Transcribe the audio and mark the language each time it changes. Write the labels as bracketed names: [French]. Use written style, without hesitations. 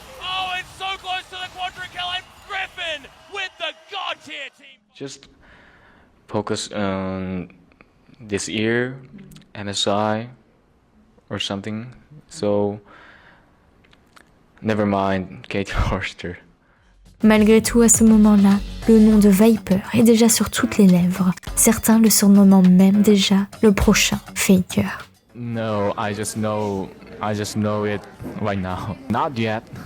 [English] Oh, it's so close to the quadra kill, and Griffin with the god tier team. Just focus on this year, MSI, or something. So, never mind Kate Horster. [French] Malgré tout, à ce moment-là, le nom de Viper est déjà sur toutes les lèvres, certains le surnommant même déjà le prochain Faker. [English] No, I just know it right now. Not yet.